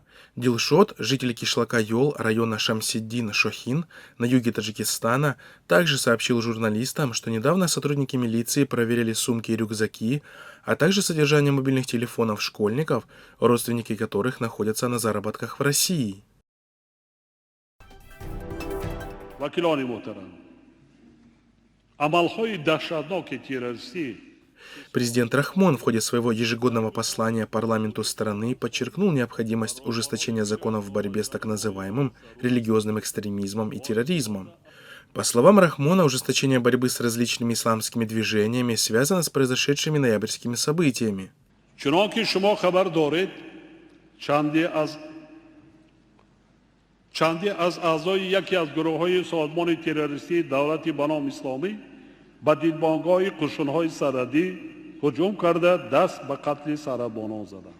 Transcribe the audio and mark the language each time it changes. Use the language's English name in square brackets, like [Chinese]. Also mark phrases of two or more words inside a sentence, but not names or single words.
[Russian] Дилшот, житель Кишлака-Йол района Шамсиддин Шохин на юге Таджикистана, также сообщил журналистам, что недавно сотрудники милиции проверили сумки и рюкзаки, а также содержание мобильных телефонов школьников, родственники которых находятся на заработках в России. [Tajik] Вакилони муҳтарам, амалҳои даҳшатноки террористӣ. [Russian] Президент Рахмон в ходе своего ежегодного послания парламенту страны подчеркнул необходимость ужесточения законов в борьбе с так называемым религиозным экстремизмом и терроризмом. По словам Рахмона, ужесточение борьбы с различными исламскими движениями связано с произошедшими ноябрьскими событиями. [Tajik] Чунонки шумо хабар доред чанде аз аъзои яке аз гурӯҳҳои созмони террористӣ давлатӣ ба ном исломӣ ба дидбонгоҳи қӯшунҳои сарҳадӣ ҳуҷум карда даст ба қатли сарбозон заданд.